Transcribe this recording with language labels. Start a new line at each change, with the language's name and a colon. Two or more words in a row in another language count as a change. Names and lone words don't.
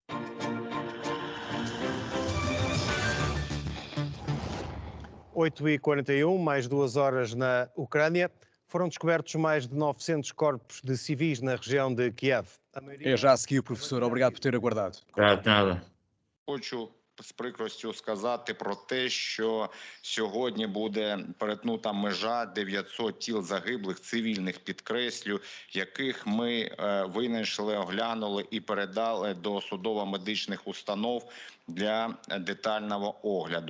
Portuguese: 8h41, mais 2 horas na Ucrânia. Foram descobertos mais de 900 corpos de civis na região de Kiev. É já a seguir, professor. Obrigado por ter aguardado. Nada.
Ukrainian: Хочу з прикростю сказати про те, що сьогодні буде перетнута межа 900 тіл загиблих, цивільних, підкреслю, яких ми винайшли, оглянули і передали до судово-медичних установ для детального огляду.